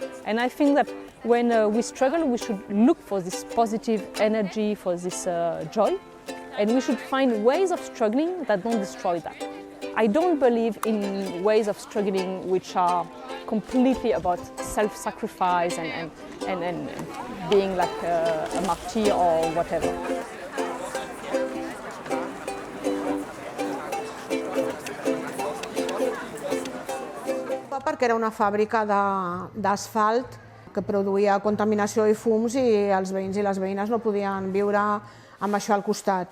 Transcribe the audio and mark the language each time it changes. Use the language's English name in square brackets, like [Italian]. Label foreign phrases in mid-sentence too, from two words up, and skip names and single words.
[English] And I think that when we struggle, we should look for this positive energy, for this joy, and we should find ways of struggling that don't destroy that. I don't believe in ways of struggling which are completely about self-sacrifice and being like a martyr or whatever. [Catalan] Perquè era una fàbrica d'asfalt que produïa contaminació i fums i els veïns i les veïnes no podien viure amb això al costat.